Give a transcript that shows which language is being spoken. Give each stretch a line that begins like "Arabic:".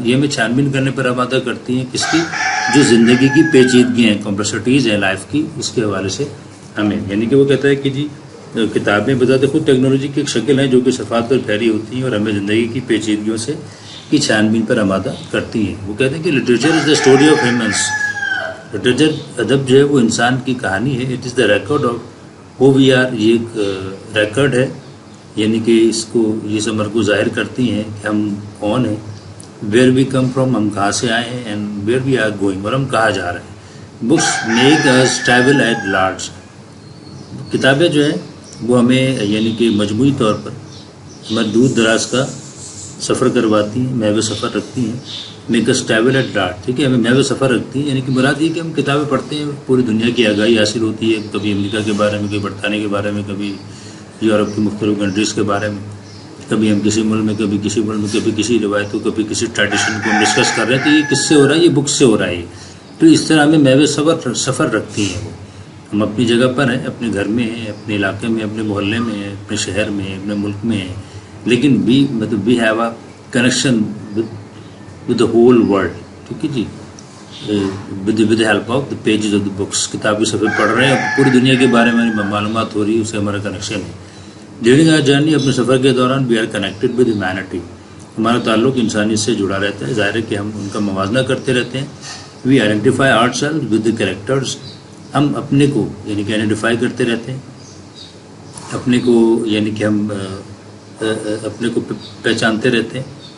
Urdu: یہ ہمیں چھان بین کرنے پر آمادہ کرتی ہیں کس کی؟ جو زندگی کی پیچیدگیاں ہیں، کمپلیکسٹیز ہیں لائف کی، اس کے حوالے سے ہمیں، یعنی کہ وہ کہتا ہے کہ جی کتابیں بذات خود ٹیکنالوجی کی ایک شکل ہیں جو کہ صفحات پر پھیلی ہوتی ہیں اور ہمیں زندگی کی پیچیدگیوں سے کی چھان بین پر آمادہ کرتی ہیں. وہ کہتے ہیں کہ
English: Literature is the story of humans.
Urdu: Literature, ادب جو ہے وہ انسان کی کہانی ہے.
English: It is the record of who we are.
Urdu: یہ ایک ریکارڈ ہے، یعنی کہ اس کو یہ سمر کو ظاہر کرتی ہیں کہ ہم کون ہیں،
English: where we come from,
Urdu: ہم کہاں سے آئے ہیں،
English: and where we are going,
Urdu: اور ہم کہاں جا رہے ہیں.
English: Books make us travel at large.
Urdu: کتابیں جو ہیں وہ ہمیں یعنی کہ مجموعی طور پر ہمیں دور دراز کا سفر کرواتی ہیں، محو سفر رکھتی ہیں.
English: make us travel at large,
Urdu: ٹھیک ہے، ہمیں محو سفر رکھتی ہیں. یعنی کہ مراد یہ کہ ہم کتابیں پڑھتے ہیں، پوری دنیا کی آگاہی حاصل ہوتی ہے. کبھی امریکہ کے بارے میں، کبھی برطانیہ کے بارے میں، کبھی یورپ کی مختلف کنٹریز کے بارے میں، کبھی ہم کسی ملک میں، کبھی کسی ملک میں، کبھی کسی روایتوں، کبھی کسی ٹریڈیشن کو ہم ڈسکس کر رہے ہیں. تو یہ کس سے ہو رہا ہے؟ یہ بک سے ہو رہا ہے. تو اس طرح ہمیں محو سفر رکھتی ہیں. وہ ہم اپنی جگہ پر ہیں، اپنے گھر میں ہیں، اپنے علاقے میں، اپنے محلے میں ہیں، اپنے شہر میں ہیں، اپنے ملک میں ہیں، لیکن
English: We have a connection with the whole world.
Urdu: ٹھیک ہے جی،
English: With the help of the pages of the books.
Urdu: کتاب کے صفحے پڑھ رہے ہیں، پوری دنیا کے بارے میں معلومات ہو رہی ہے، اسے ہمارا کنیکشن ہے.
English: during our journey,
Urdu: اپنے سفر کے دوران،
English: We are connected with humanity.
Urdu: ہمارا تعلق انسانیت سے جڑا رہتا ہے. ظاہر ہے کہ ہم ان کا موازنہ کرتے رہتے ہیں.
English: We identify our self with the characters.
Urdu: ہم اپنے کو یعنی کہ آئیڈینٹیفائی کرتے رہتے ہیں، اپنے کو یعنی کہ ہم اپنے کو پہچانتے رہتے ہیں.